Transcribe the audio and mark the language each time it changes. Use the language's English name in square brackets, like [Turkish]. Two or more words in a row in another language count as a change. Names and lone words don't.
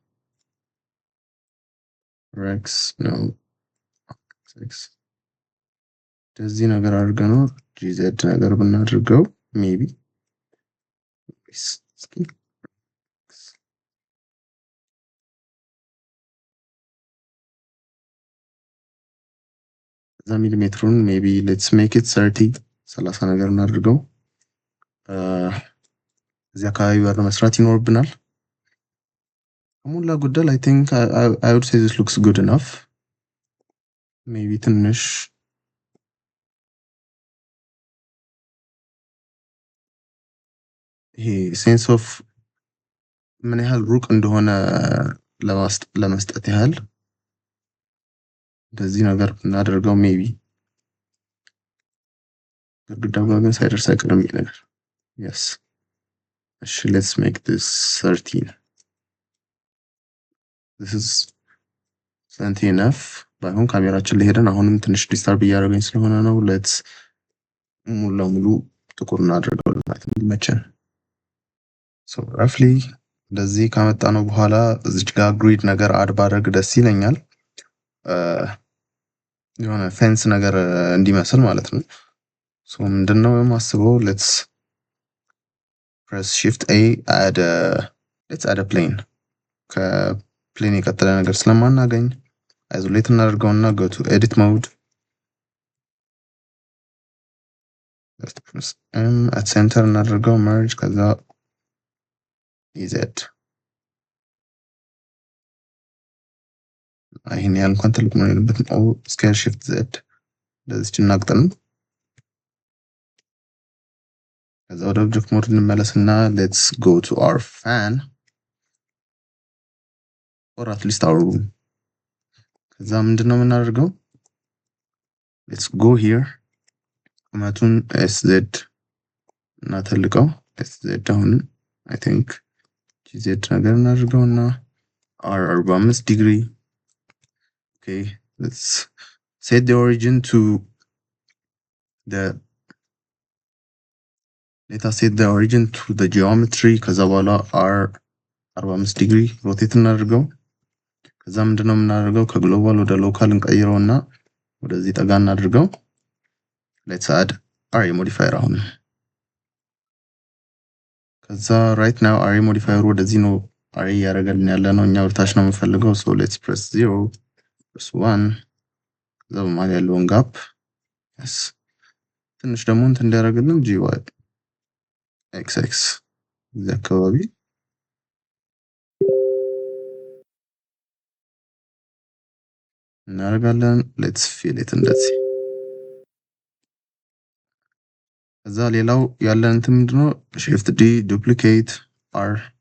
[Amharic] rex no x እንደዚህ ነገር አድርገነው gz ነገር ብናድርገው ሜቢ እዛ ሚሊሜትሩን ሜቢ [English] let's make it 30 [Amharic] ነገር እናድርገው እዚህ አካባቢ በር መስራት ይኖርብናል ከሞላ ጎደል [English] I think I would say this looks good enough maybe ትንሽ [Amharic] ይሄ ሴንስ ኦፍ ምን ያህል ሩቅ እንደሆነ ለመስጠት ያህል እንደዚህ ነገር እናደርገው ሜቢ ግድግዳው ጋር ግን ሳይደርስ አይቀርም ይሄ ነገር yes እሺ [English] let's make this 13 this is plenty enough [Amharic] ባይሆን ካሜራችን ላይ ሄደን አሁንም ትንሽ ዲስታርብ እያደረገኝ ስለሆነ ነው let's ሙሉ ለሙሉ ጥቁር እናድርገው ማለት እንዲመቸን [English] so roughly [Amharic] እንደዚህ ካመጣነው በኋላ እዚች ጋር ግሪድ ነገር አድ ባደርግ ደስ ይለኛል የሆነ ፌንስ ነገር እንዲመስል ማለት ነው [English] so [Amharic] ምንድነው የማስበው [English] let's press shift A let's add a plane [Amharic] ከፕሌን የቀጠለ ነገር ስለማናገኝ [English] isolate እናደርገውና go to edit mode let's press M at center [Amharic] እናደርገው merge ከዛ Z ይሄን ያህል እንኳን ትልቅ ነው ያለበትም [English] scale shift Z [Amharic] ለዚች እናቅጠን ከዛ ወደ ኦብጀክት ሞድ እንመለስና [English] let's go to our fan or at least our room [Amharic] ከዛ ምንድነው የምናደርገው [English] let's go here [Amharic] ቁመቱን SZ እናተልቀው [English] SZ አሁን I think GZ [Amharic] ነገር እናድርገውና [English] R 45 degree okay let's set the origin to let us set the origin to the geometry [Amharic] ከዛ በኋላ [English] R 45 degree rotate [Amharic] እናድርገው ከዛ ምንድነው የምናደርገው ከግሎባል ወደ ሎካል እንቀይረውና ወደዚህ ጠጋ እናድርገው [English] let's add array modifier አሁን [Amharic] ከዛ [English] right now array modifier [Amharic] ወደዚህ ነው array ያደርገልን ያለነው እኛ ወርታች ነው የምንፈልገው [English] so let's press 0 +1 [Amharic] ከዛ በመሃል ያለውን ጋፕ yes ትንሽ ደግሞ እንትን እንዲያደርግልን gy xx እዚህ አካባቢ እናደርጋለን። [English] let's fill it [Amharic] እንደዚህ። ከዛ ሌላው ያለን እንትን ምንድነው [English] shift d duplicate r